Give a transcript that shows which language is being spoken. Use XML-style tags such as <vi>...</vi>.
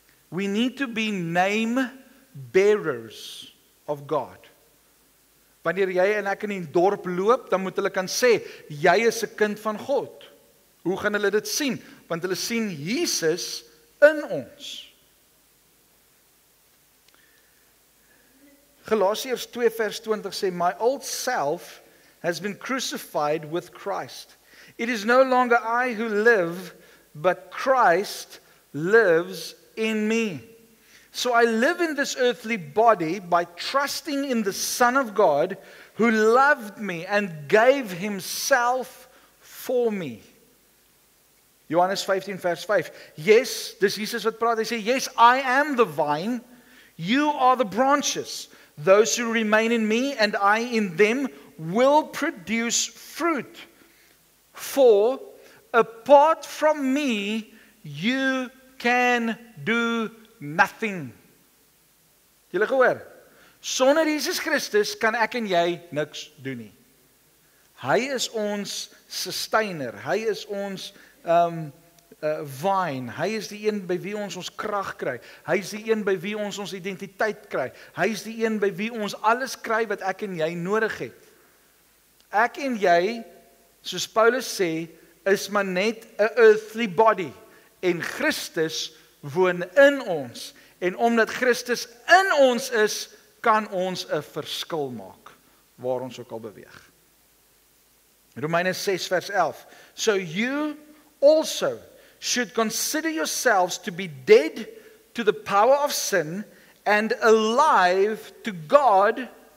<en>We need to be name bearers of God.</en> <af>Wanneer jy en ek in die dorp loop, dan moet hulle kan sê, jy is 'n kind van God. Hoe gaan hulle dit sien? Want hulle sien Jesus in ons. Galasiërs 2 vers 20 sê,</af> <en>my old self has been crucified with Christ. It is no longer I who live, but Christ lives in me. So I live in this earthly body by trusting in the Son of God who loved me and gave himself for me. Johannes 15 vers 5. Yes,</en> <af>dis Jesus wat praat. Hy sê,</af> <en>yes, I am the vine, you are the branches. Those who remain in me and I in them will produce fruit. For apart from me, you can do nothing.</en> <af>Julle gehoor? Sonder Jesus Christus kan ek en jy niks doen nie. Hy is ons sustainer. Hy is ons vine. Hy is die een by wie ons krag kry. Hy is die een by wie ons identiteit kry. Hy is die een by wie ons alles kry wat ek en jy nodig het. Ek en jy, soos Paulus sê, is maar net 'n</af> <en>earthly body.</en> <af>En Christus woon in ons. En omdat Christus in ons is, kan ons 'n verskil maak, waar ons ook al beweeg. Romeine 6 vers 11.</af> <en>So you also should consider yourselves to be dead to the power of sin and alive to God.</en>